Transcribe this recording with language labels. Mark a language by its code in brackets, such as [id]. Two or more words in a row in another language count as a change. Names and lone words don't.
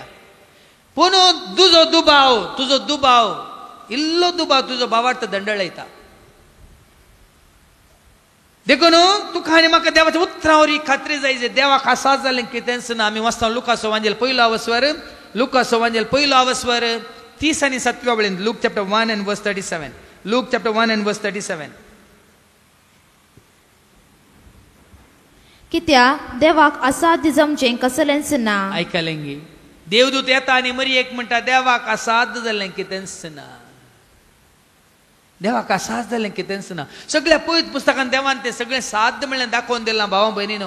[kok] पूण तुजो दुबाव इल्लो दुबाव तुजो भावार्थ दंडळयता देखून तुका आनी म्हाका देवाच्या उतरां वरवीं खात्री जाय जे देवाक आसात जालें कितेंच ना. आमी वाचता लुकाचो वांजेल पयलो आवस्वर 30 आनी 7 वळेन [en] Luke chapter 1 and verse 37. Luke chapter 1 and verse 37. [kok] कित्या देवाक असाध्य जमचें कसलेंच ना. आयकलें गे देवदूत येता आनी मरी एक म्हणटा देवाक असाध्य जालें कितेंच ना. देवाक असाध्य जालें कितेंच ना. सगळ्या पयत पुस्तकान देवान तें सगळें साध्य म्हणलें दाखोवन दिलां भावा भयणीनो.